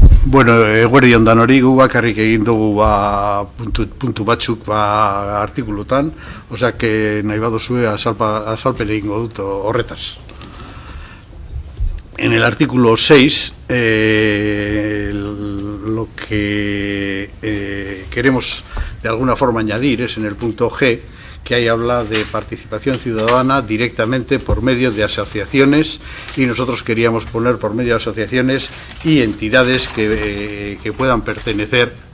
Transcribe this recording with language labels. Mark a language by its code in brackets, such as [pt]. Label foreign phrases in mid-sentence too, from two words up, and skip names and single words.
[eu] Bueno, eguerdi ondan hori gu bakarrik egin dugu puntu batzuk artikulutan, [es] osea que [eu] nahi baduzue azalpen egingo dut horretaz. [es] En el artículo 6, lo que queremos de alguna forma añadir es en el punto G, que ahí habla de participación ciudadana directamente por medio de asociaciones, y nosotros queríamos poner por medio de asociaciones y entidades que puedan pertenecer